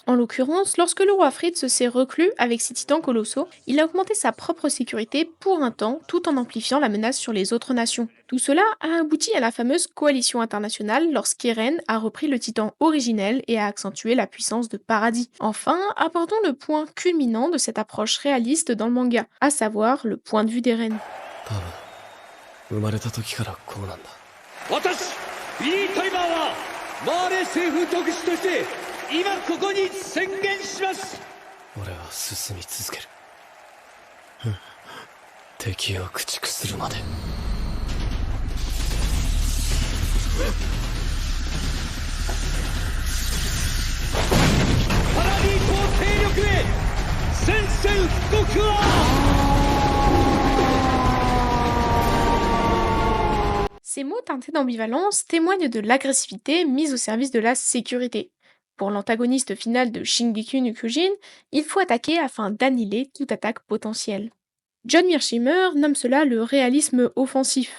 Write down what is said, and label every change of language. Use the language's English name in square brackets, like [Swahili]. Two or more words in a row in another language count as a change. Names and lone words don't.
[French] En l'occurrence, lorsque le roi Fritz s'est reclus avec ses titans colossaux, il a augmenté sa propre sécurité pour un temps tout en amplifiant la menace sur les autres nations. Tout cela a abouti à la fameuse coalition internationale lorsqu'Eren a repris le titan originel et a accentué la puissance de Paradis. Enfin, abordons le point culminant de cette approche réaliste dans le manga, à savoir le point de vue d'Eren. [Japanese] 多分生まれた時からこうなんだ。私ビリー・タイマーはマーレ政府特使として今ここに宣言します。俺は進み続ける。敵を駆逐するまで。パラディ島勢力へ宣戦布告は。 [French] Ces mots teintés d'ambivalence témoignent de l'agressivité mise au service de la sécurité. Pour l'antagoniste final de Shingeki no Kyojin, il faut attaquer afin d'annihiler toute attaque potentielle. John Mearsheimer nomme cela le réalisme offensif.